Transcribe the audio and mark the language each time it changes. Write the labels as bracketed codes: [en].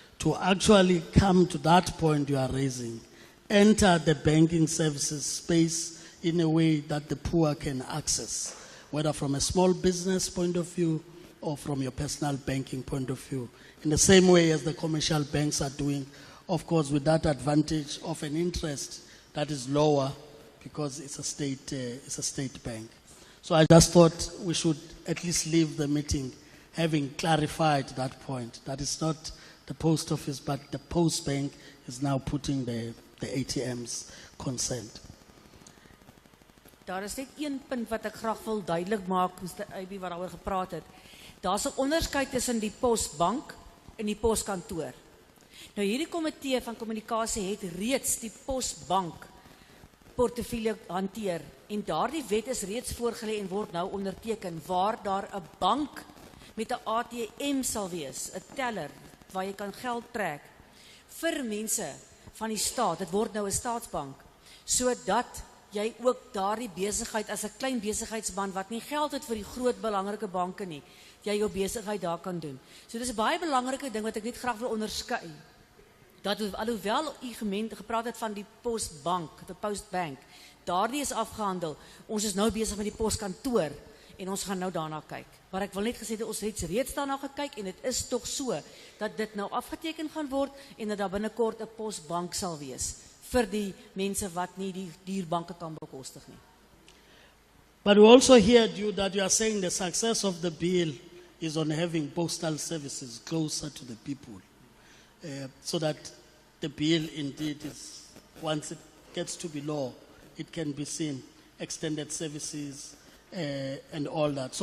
[en] To actually come to that point you are raising, enter the banking services space in a way that the poor can access, whether from a small business point of view or from your personal banking point of view, in the same way as the commercial banks are doing, of course, with that advantage of an interest that is lower because it's a state bank. So I just thought we should at least leave the meeting having clarified that point, that it's not the post office, but the post bank is now putting the ATM's consent. [af] Daar is net een punt wat ek graag wil duidelik maak, Mr. AB wat daaroor gepraat het. Daar's 'n onderskeid tussen die posbank en die poskantoor. Nou hierdie komitee van kommunikasie het reeds die posbank portefeulje hanteer. En daardie wet is reeds voorgelê en word nou onderteken waar daar 'n bank met 'n ATM sal wees, 'n teller waar jy kan geld trek vir mense van die staat. Dit word nou 'n staatsbank, sodat jy ook daardie besigheid as 'n klein besigheidsman wat nie geld het vir die groot belangrike banke nie, jy jou besigheid daar kan doen. So dis 'n baie belangrike ding wat ek net graag wil onderskei. Dat alhoewel u gepraat het van die postbank, die postbank, daardie is afgehandel. Ons is nou besig met die poskantoor en ons gaan nou daarna kyk. Maar ek wil net gesê dat ons het reeds daarna gekyk en dit is tog so dat dit nou afgeteken gaan word en dat daar binnekort 'n posbank sal wees vir die mense wat nie die dierbanke kan bekostig nie. [en] But we also heard you that you are saying the success of the bill is on having postal services closer to the people. So that the bill indeed is, once it gets to be law, it can be seen, extended services and all that.